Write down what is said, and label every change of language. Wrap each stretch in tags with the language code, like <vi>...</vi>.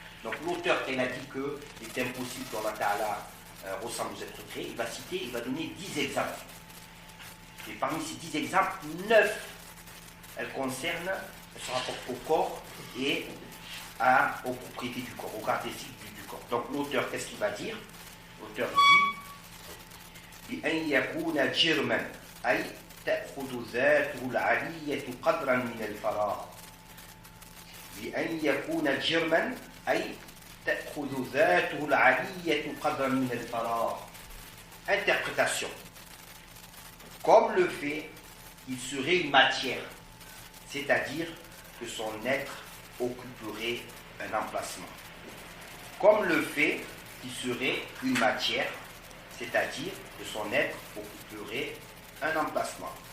<fr>Donc l'auteur, quand il a dit qu'il est impossible qu'Allah Ta'ala ressemble aux êtres créés, il va donner 10 exemples. Et parmi ces 10 exemples, 9 elles se rapportent au corps et aux propriétés du corps, aux caractéristiques du corps. Donc l'auteur, qu'est-ce qu'il va dire? L'auteur dit</fr> <ar>بأن يكون جرما أي تأخذ ذاته العلية قدرا من الفراغ. بأن يكون جرما أي تأخذ ذاته العلية قدرا من الفراغ.</ar> <fr>Interprétation. Comme le fait qu'il serait une matière, c'est-à-dire que son être occuperait un emplacement. Comme le fait qu'il serait une matière, c'est-à-dire que son être occuperait un emplacement.</fr>